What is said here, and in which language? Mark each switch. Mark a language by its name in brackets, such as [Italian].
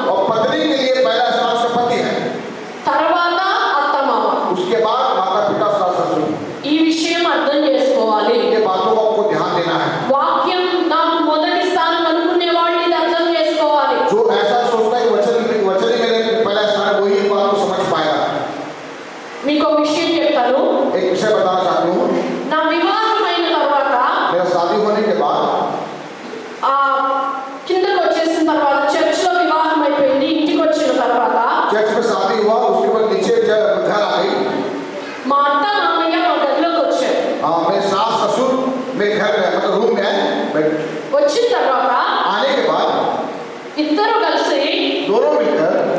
[Hindi] और पत्नी के लिए पहला स्थान उसका पति है, [Telugu] తర్వాత అత్తమామ. [Hindi] उसके बाद माता पिता सास ससुर. [Telugu] ఈ విషయం అర్థం చేసుకోవాలి. [Hindi] ये बातों को आपको ध्यान देना है. [Telugu] వాక్యం నాకు మొదటి స్థానం అనుకునే వాళ్ళు ఇది అర్థం చేసుకోవాలి. [Hindi] जो ऐसा सोचता है कि वचन ही मेरे पहला स्थान है, वही बात को समझ पाएगा. [Telugu] మీకు ఒక విషయం చెప్తాను. [Hindi] एक विषय बताना चाहती हूँ. [Telugu] నా వివాహమైన తర్వాత [Hindi] मेरा शादी होने के बाद [Telugu] ఆ కిందకు వచ్చేసిన తర్వాత చర్చిలో వివాహం అయిపోయింది. ఇంటికి వచ్చిన తర్వాత [Hindi] चर्च में शादी हुआ, उसके बाद नीचे घर आ गई. [Telugu] మా అత్త మామయ్య మా గదిలోకి వచ్చారు. [Hindi] मेरे सास ससुर मेरे घर में मतलब रूम में [Telugu] వచ్చిన తర్వాత [Hindi] आने के बाद [Telugu] ఇద్దరు కలిసి [Hindi] दोनों मिलकर